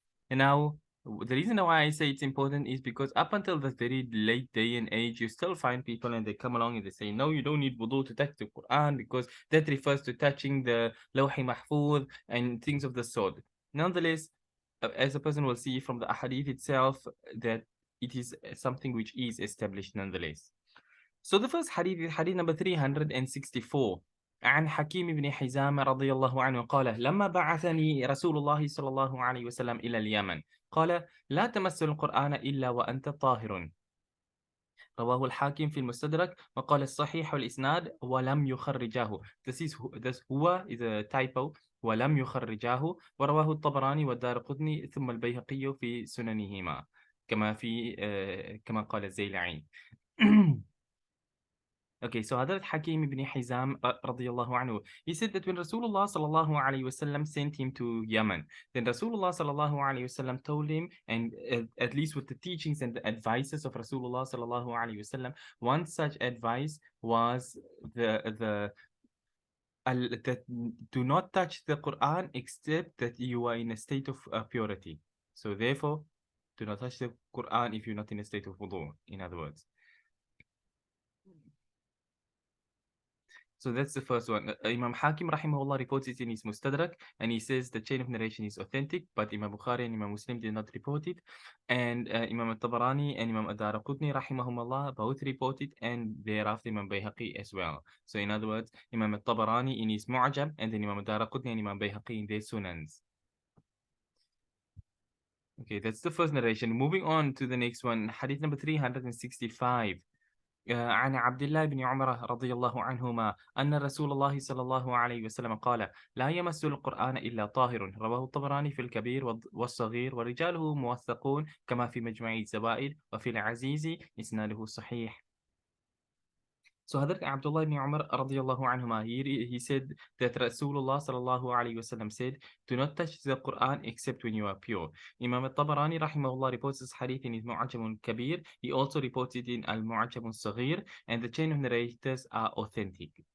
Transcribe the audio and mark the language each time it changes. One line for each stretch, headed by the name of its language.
English: And now, the reason why I say it's important is because up until this very late day and age, you still find people and they come along and they say, no, you don't need wudu to touch the Quran because that refers to touching the Lawhi Mahfuz and things of the sort. Nonetheless, as a person will see from the ahadith itself, that it is something which is established nonetheless. So the first hadith is hadith number 364
Arabic: عن حكيم بن حزام رضي الله عنه قال لما بعثني رسول الله صلى الله عليه وسلم إلى اليمن قال لا تمس القرآن إلا وأنت طاهر. رواه الحاكم في المستدرك وقال الصحيح الإسناد ولم يخرجاه.
English: This
Arabic: هو
English: is a typo.
Arabic: ولم يخرجاه ورواه الطبراني والدارقطني ثم البيهقي في سننهما كما قال الزيلعي.
English: Okay, so Hadrat Hakim ibn Hizam radiyallahu anhu, he said that when Rasulullah sallallahu alayhi wasallam sent him to Yemen, then Rasulullah sallallahu alayhi wasallam told him, and at least with the teachings and the advices of Rasulullah sallallahu alayhi wasallam, one such advice was that do not touch the Quran except that you are in a state of purity. So therefore, do not touch the Quran if you're not in a state of wudu, in other words. So that's the first one. Imam Hakim rahimahullah reports it in his Mustadrak, and he says the chain of narration is authentic, but Imam Bukhari and Imam Muslim did not report it. And Imam al-Tabarani and Imam al-Daraqutni rahimahumullah both report it, and thereafter Imam Bayhaqi as well. So in other words, Imam al-Tabarani in his Mu'jam, and then Imam al-Daraqutni and Imam Bayhaqi in their Sunans. Okay, that's the first narration. Moving on to the next one, hadith number 365.
Arabic: عن عبد الله بن عمر رضي الله عنهما أن رسول الله صلى الله عليه وسلم قال لا يمس القرآن إلا طاهر. رواه الطبراني في الكبير والصغير ورجاله موثقون كما في مجمع الزوائد وفي العزيز إسناده صحيح.
English: So Hadrat Abdullah ibn Umar radiallahu anhuma, he said that Rasulullah sallallahu alayhi wasallam said, do not touch the Quran except when you are pure. Imam al-Tabarani rahimahullah reports this hadith in his Mu'ajam kabir. He also reports it in al-Mu'ajam al-Saghir, and the chain of narrators are authentic.